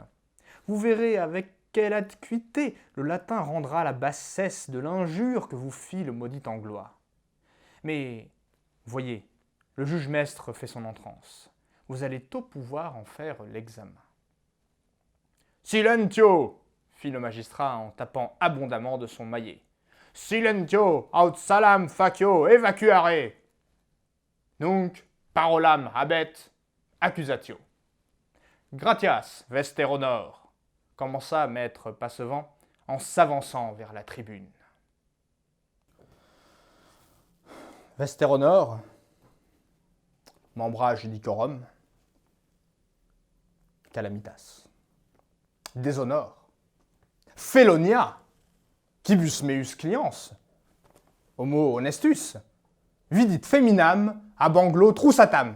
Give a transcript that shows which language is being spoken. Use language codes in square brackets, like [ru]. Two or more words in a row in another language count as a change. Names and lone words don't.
[fr] Vous verrez avec quelle acuité le latin rendra la bassesse de l'injure que vous fit le maudit Anglois. Mais, voyez, le juge-maître fait son entrance. Vous allez tôt pouvoir en faire l'examen. [la] « Silentio !» [fr] fit le magistrat en tapant abondamment de son maillet. [la] « Silentio, aut salam facio evacuare !»« Nunc, parolam habet accusatio. »« Gratias, vester honor !» [fr] commença maître Passevant en s'avançant vers la tribune. [la] Vester honor, membra judicorum, calamitas. Déshonore, felonia, quibus meus cliens, homo honestus, vidit feminam ab anglo trusatam.